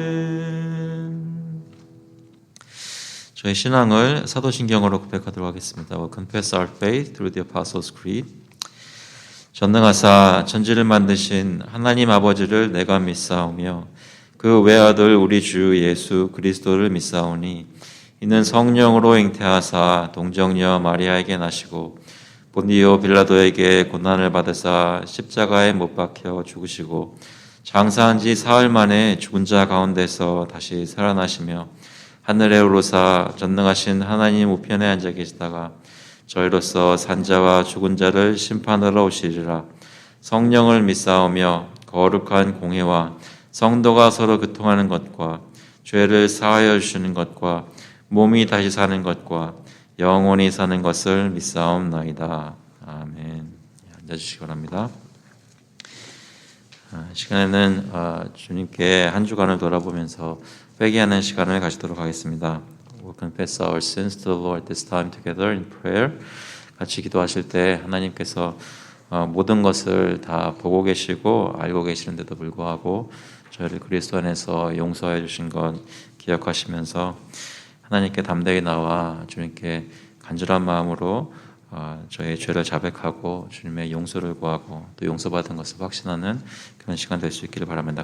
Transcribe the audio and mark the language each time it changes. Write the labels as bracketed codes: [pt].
[ko] 아멘. 저희 신앙을 사도신경으로 고백하도록 하겠습니다. [en] We'll confess our faith through the Apostles' Creed. [ko] 전능하사 천지를 만드신 하나님 아버지를 내가 믿사오며 그 외아들 우리 주 예수 그리스도를 믿사오니 이는 성령으로 잉태하사 동정녀 마리아에게 나시고 본디오 빌라도에게 고난을 받으사 십자가에 못 박혀 죽으시고 장사한 지 사흘 만에 죽은 자 가운데서 다시 살아나시며 하늘에 오르사 전능하신 하나님 우편에 앉아 계시다가 저희로서 산자와 죽은 자를 심판하러 오시리라. 성령을 믿사오며 거룩한 공회와 성도가 서로 교통하는 것과 죄를 사하여 주시는 것과 몸이 다시 사는 것과 영원히 사는 것을 믿사옵나이다. 아멘. 앉아주시기 바랍니다. 시간에는 주님께 한 주간을 돌아보면서 회개하는 시간을 가지도록 하겠습니다. [en] We'll confess our sins to the Lord this time together in prayer. [ko] 같이 기도하실 때 하나님께서 모든 것을 다 보고 계시고 알고 계시는데도 불구하고 저희를 그리스도 안에서 용서해 주신 것 기억하시면서 하나님께 담대히 나와 주님께 간절한 마음으로 저의 죄를 자백하고 주님의 용서를 구하고 또 용서받은 것을 확신하는 그런 시간 될 수 있기를 바랍니다.